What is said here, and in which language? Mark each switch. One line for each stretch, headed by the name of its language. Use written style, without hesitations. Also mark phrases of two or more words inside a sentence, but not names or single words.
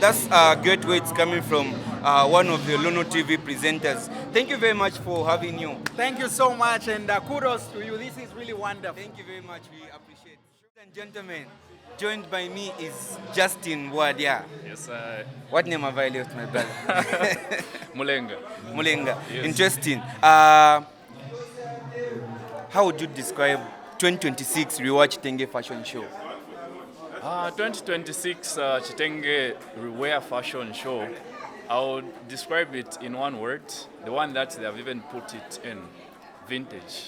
English: That's great words coming from one of the Lono TV presenters. Thank you very much for having you. Thank you so much, and kudos to you. This is really wonderful. Thank you very much. We appreciate it. Ladies and gentlemen, joined by me is Justin Wadia. Yes, What name have I left, my brother? Mulenga. Mulenga. Yes. Interesting. How would you describe 2026 Rewatch Chitenge Fashion Show? 2026 Chitenge Rewear Fashion Show, I would describe it in one word, the one that they have even put it in, vintage.